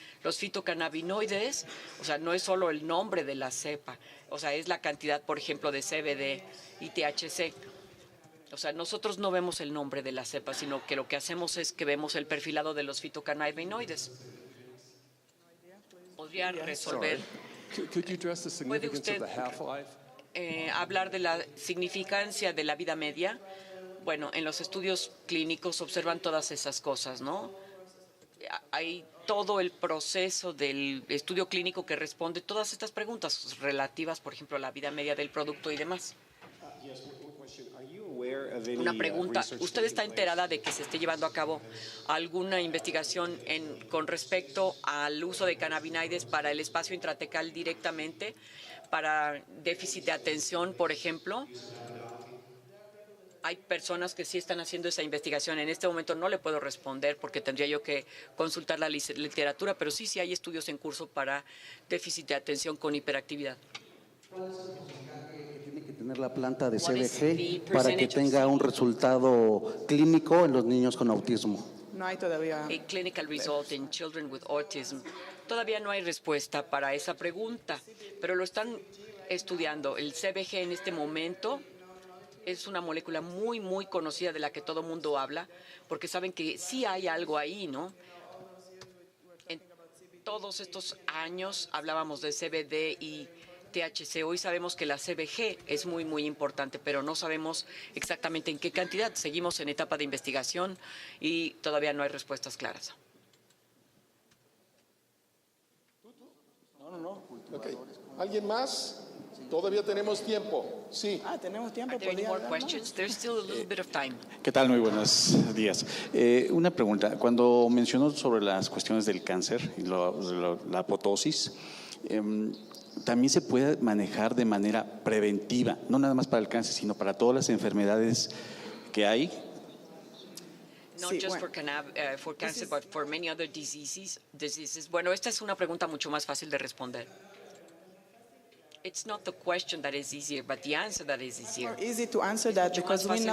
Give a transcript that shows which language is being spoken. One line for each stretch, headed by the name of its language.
Spanish: Los fitocannabinoides, no es solo el nombre de la cepa, es la cantidad, por ejemplo, de CBD y THC. Nosotros no vemos el nombre de la cepa, sino que lo que hacemos es que vemos el perfilado de los fitocannabinoides. ¿Podría resolver?
English: Could you address the significance of the half-life?
Spanish: Hablar de la significancia de la vida media. Bueno, en los estudios clínicos observan todas esas cosas, ¿no? Hay todo el proceso del estudio clínico que responde todas estas preguntas relativas, por ejemplo, a la vida media del producto y demás. Una pregunta. ¿Usted está enterada de que se esté llevando a cabo alguna investigación con respecto al uso de cannabinoides para el espacio intratecal directamente, para déficit de atención, por ejemplo? Hay personas que sí están haciendo esa investigación. En este momento no le puedo responder porque tendría yo que consultar la literatura, pero sí hay estudios en curso para déficit de atención con hiperactividad. Tiene que tener la planta de CBG para que tenga un resultado clínico en los niños con autismo. No hay todavía.
English: A clinical result in children with autism.
Spanish: Todavía no hay respuesta para esa pregunta, pero lo están estudiando. El CBG en este momento es una molécula muy, muy conocida de la que todo mundo habla, porque saben que sí hay algo ahí, ¿no? En todos estos años hablábamos de CBD y THC. Hoy sabemos que la CBG es muy, muy importante, pero no sabemos exactamente en qué cantidad. Seguimos en etapa de investigación y todavía no hay respuestas claras. Okay. ¿Alguien más? Todavía tenemos tiempo. Sí. Tenemos tiempo.
English: Are there any more questions? There's still a little bit of time.
Spanish: ¿Qué tal? Muy buenos días. Una pregunta. Cuando mencionó sobre las cuestiones del cáncer y la apoptosis, también se puede manejar de manera preventiva, no nada más para el cáncer, sino para todas las enfermedades que hay.
English: Not just for cancer, but for many other diseases.
Spanish: Bueno, esta es una pregunta mucho más fácil de responder.
English: It's not the question that is easier, but the answer that is easier. Easy to answer that because we know